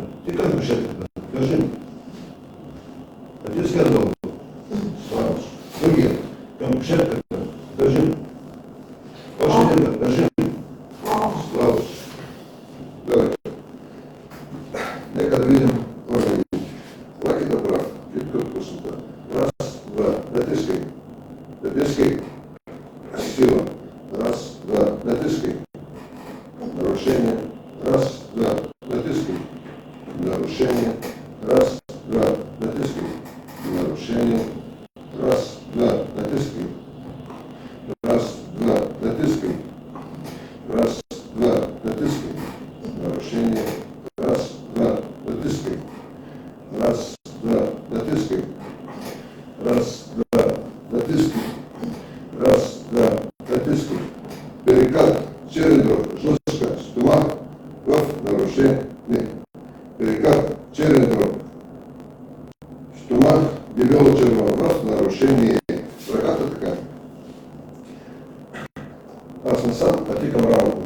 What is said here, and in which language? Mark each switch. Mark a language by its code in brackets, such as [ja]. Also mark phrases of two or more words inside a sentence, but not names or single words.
[bg] Ти към кушетката. Кажи ми. Натискай долу. Слабост. Другия. Към кушетката. Кажи ми. Още един път. Кажи ми. Слабост. Добре. Нека да видим органите. Лаките прав. Читка отпусната. Раз, два. Натискай. Натискай. Сила. Раз, два. Натискай. Нарушение. Раз, два. Натискай. Нарушение. Раз, два. Натискай. Нарушение. Раз, два. Натискай. Раз, два. Натискай. Раз, два. Натискай. Нарушение. Раз, два. Натискай. Раз, два. Натискай. Раз, два. Натискай. Раз, два. Натискай. Перикард. Черен дроб. Жлъчка. Стомах. В нарушение. Перикард. Черен дроб. Стомах. Дебело червено. В нарушение. Ръката така. Аз съм сам, а ти към рамото.